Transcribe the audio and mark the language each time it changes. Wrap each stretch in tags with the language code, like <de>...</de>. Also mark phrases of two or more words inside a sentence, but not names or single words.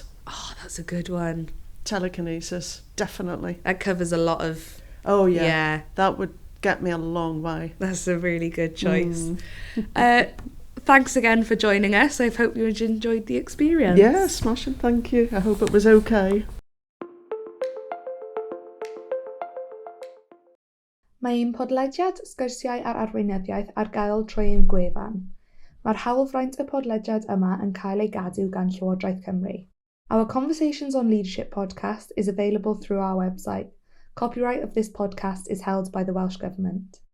<en>Oh, that's a good one. Telekinesis, definitely. That covers a lot of... Oh, yeah. That would get me a long way. That's a really good choice. Thanks again for joining us. I hope you enjoyed the experience. Yeah, smashing, thank you. I hope it was okay.</en> <cy>Mae'n podlediad Sgwrsiau ar Arweinyddiaeth ar gael trwy ein gwefan. Mae'r hawlfraint y podlediad yma yn cael ei gadw gan Llywodraeth Cymru.</cy> <en>Our Conversations on Leadership podcast is available through our website. Copyright of this podcast is held by the Welsh Government.</en>